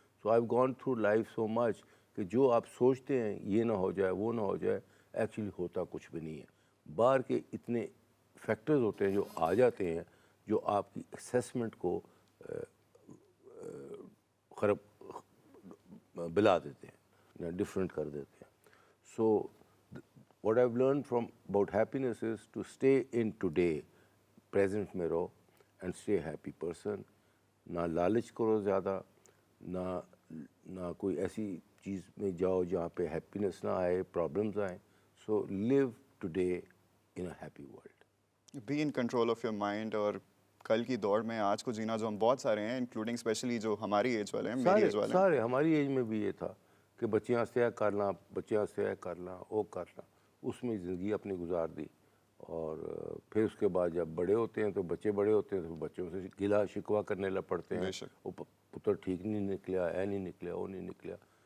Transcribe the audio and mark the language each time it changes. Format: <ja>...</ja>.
<en>so I have gone through life so much</en> <ur>کہ جو آپ سوچتے ہیں یہ نہ ہو جائے, وہ نہ ہو جائے, ایکچولی ہوتا کچھ بھی نہیں ہے. باہر کے اتنے فیکٹرز ہوتے ہیں جو آ جاتے ہیں جو آپ کی اسیسمنٹ کو بلا دیتے ہیں یا ڈفرینٹ کر دیتے ہیں.</ur> <en>so what I've learned from about happiness is to stay in today, present</en> <ur>میں رہو</ur> <en>and stay a happy person.</en> <ur>نہ لالچ کرو زیادہ, نہ کوئی ایسی چیز میں جاؤ جہاں پہ ہیپینس نہ آئے, پرابلمز آئیں.</ur> <en>So live today in a happy world. Be in control of your mind.</en> <ur>اور کل کی دوڑ میں آج کو جینا, جو ہم بہت سارے ہیں انکلوڈنگ اسپیشلی جو ہماری ایج والے ہیں, میری ایج والے ہیں, سارے ہماری ایج میں بھی یہ تھا کہ بچیاں سے کرنا, بچیاں سے کرنا, وہ کرنا, اس میں زندگی اپنی گزار دی. اور پھر اس کے بعد جب بڑے ہوتے ہیں تو بچے بڑے ہوتے ہیں تو بچوں سے گلا شکوہ کرنے لگ پڑتے ہیں, وہ پتر ٹھیک نہیں نکلا, نہیں نکلا, وہ نہیں نکلا.</ur>